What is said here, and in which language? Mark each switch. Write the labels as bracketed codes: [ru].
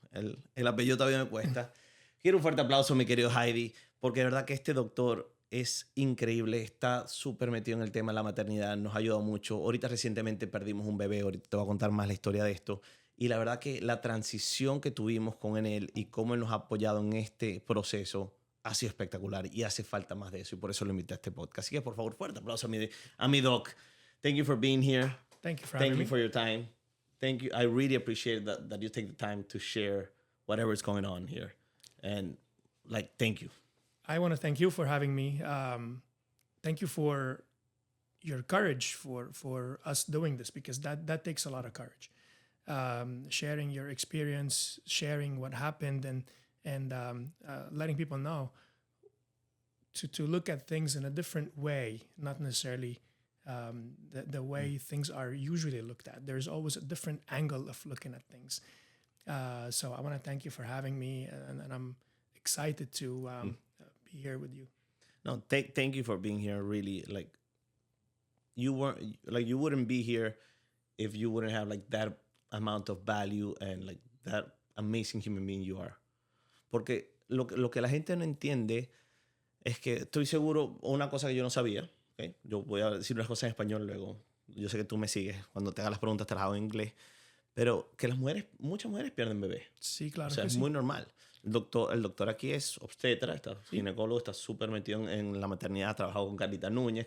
[es] El apellido todavía me cuesta. Quiero un fuerte aplauso, mi querido Heidi, porque de verdad que este doctor es increíble, está súper metido en el tema de la maternidad, nos ha ayudado mucho. Ahorita recientemente perdimos un bebé, ahorita te voy a contar más la historia de esto. Y la verdad que la transición que tuvimos con él y cómo él nos ha apoyado en este proceso ha sido espectacular y hace falta más de eso y por eso lo invité a este podcast. Así que por favor, fuerte aplauso a mi doc. [en] Thank you for being here. Thank you for having me. Thank you for your time. Thank you. I really appreciate that you take the time to share whatever is going on here. And thank you. I want to thank you for having me. Thank you for your courage for us doing this, because that takes a lot of courage. Sharing your experience, sharing what happened, and letting people know to look at things in a different way, not necessarily the way things are usually looked at. There's always a different angle of looking at things. So I want to thank you for having me, and I'm excited to be here with you. No, thank you for being here. Really, you wouldn't be here if you wouldn't have that amount of value and that amazing human being you are. [es] Porque lo que la gente no entiende es que estoy seguro, una cosa que yo no sabía, ¿okay? Yo voy a decir unas cosas en español luego. Yo sé que tú me sigues. Cuando te hagas las preguntas te las hago en inglés. Pero que muchas mujeres pierden bebés. Sí, claro. O sea, es muy normal. El doctor aquí es obstetra, está ginecólogo, está súper metido en la maternidad, ha trabajado con Carlita Núñez.